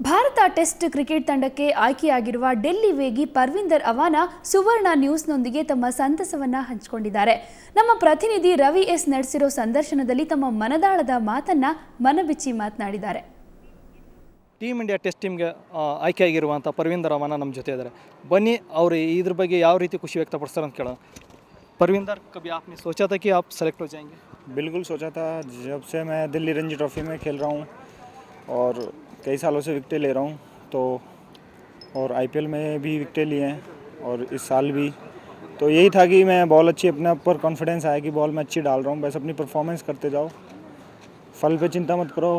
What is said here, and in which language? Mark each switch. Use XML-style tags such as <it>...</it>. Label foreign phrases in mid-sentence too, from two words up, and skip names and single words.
<kn>ಭಾರತ ಟೆಸ್ಟ್ ಕ್ರಿಕೆಟ್ ತಂಡಕ್ಕೆ ಆಯ್ಕೆಯಾಗಿರುವ ಡೆಲ್ಲಿ ವೇಗಿ ಪರ್ವಿಂದರ್ ಅವಾನ ಸುವರ್ಣ ನ್ಯೂಸ್ನೊಂದಿಗೆ ತಮ್ಮ ಸಂತಸವನ್ನ ಹಂಚಿಕೊಂಡಿದ್ದಾರೆ. ನಮ್ಮ ಪ್ರತಿನಿಧಿ ರವಿ ಎಸ್ ನಡೆಸಿರೋ ಸಂದರ್ಶನದಲ್ಲಿ ತಮ್ಮ ಮನದಾಳದ ಮಾತನ್ನ ಮನಬಿಚ್ಚಿ ಮಾತನಾಡಿದ್ದಾರೆ. ಟೀಮ್ ಇಂಡಿಯಾ ಟೆಸ್ಟ್ ಟೀಮ್ಗೆ ಆಯ್ಕೆಯಾಗಿರುವಂಥ ಪರ್ವಿಂದರ್ ಅವಾನ ನಮ್ಮ ಜೊತೆ ಇದ್ದಾರೆ. ಬನ್ನಿ ಅವರು ಇದ್ರ ಬಗ್ಗೆ ಯಾವ ರೀತಿ ಖುಷಿ ವ್ಯಕ್ತಪಡಿಸ್ತಾರೆ ಅಂತ ಕೇಳೋಣ.</kn> <hi>परविंदर, कभी आपने सोचा था कि आप सेलेक्ट हो जाएंगे? बिल्कुल सोचा था. जब से मैं दिल्ली रणजी ट्रॉफी में खेल रहा हूँ और कई सालों से विकेटें ले रहा हूँ, तो और आईपीएल में भी विकेटें लिए हैं और इस साल भी, तो यही था कि मैं बॉल अच्छी, अपने ऊपर कॉन्फिडेंस आया कि बॉल मैं अच्छी डाल रहा हूँ, बस अपनी परफॉर्मेंस करते जाओ, फल पे चिंता मत करो.</hi>